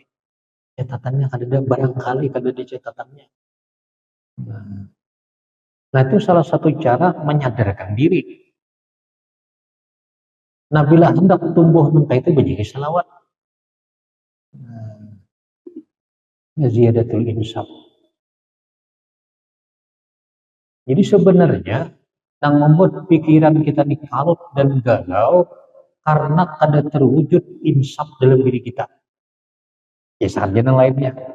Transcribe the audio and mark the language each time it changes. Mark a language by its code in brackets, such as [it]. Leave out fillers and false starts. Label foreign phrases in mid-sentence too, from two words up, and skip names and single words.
[bjn] Catatannya kada ada, barangkali kada ada catatannya. [id] Nah itu salah satu cara menyadarkan diri. Nah bila hendak tumbuh nangka itu menjadi salawat. [ar] Ziyadatul insaf. [id] Jadi sebenarnya yang membuat pikiran kita ini kalut dan galau karena kada terwujud insaf dalam diri kita. Ya saja yang lainnya.